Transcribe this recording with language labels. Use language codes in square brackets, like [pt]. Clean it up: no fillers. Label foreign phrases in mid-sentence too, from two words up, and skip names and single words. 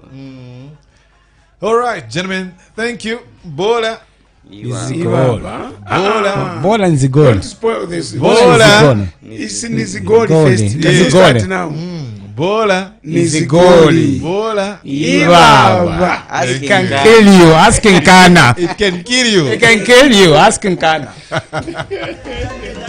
[en] All right, gentlemen, thank you. Bola. Bola and Zigol. Don't spoil this. Bola. It's in Nizigoli festival. Can you start now? Bola. Nizigoli. Bola. Ibaba. It can kill you. Ask Nkana. It can kill you. It can kill you. Ask Nkana.